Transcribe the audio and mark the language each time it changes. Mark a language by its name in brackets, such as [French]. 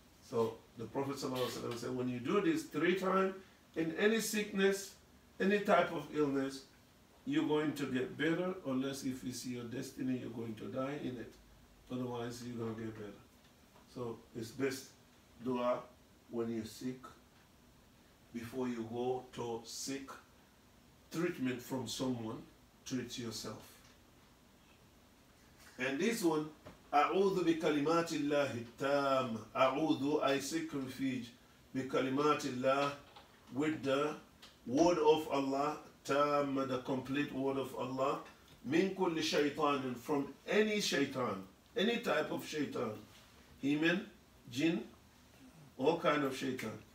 [English] So the Prophet ﷺ said, when you do this 3 times, in any sickness, any type of illness, you're going to get better, unless if it's your destiny, you're going to die in it. Otherwise, you're going to get better. So it's best dua when you're sick, before you go to seek treatment from someone, treat yourself. And this one, [Arabic] أعوذ بكلمات الله التام. أعوذ, [English] I seek refuge, [Arabic] بكلمات الله, [English] with the word of Allah, tam, the complete word of Allah, [Arabic] min kulli shaitan, [English] from any shaitan, any type of shaitan, human, jinn, all kind of shaitan.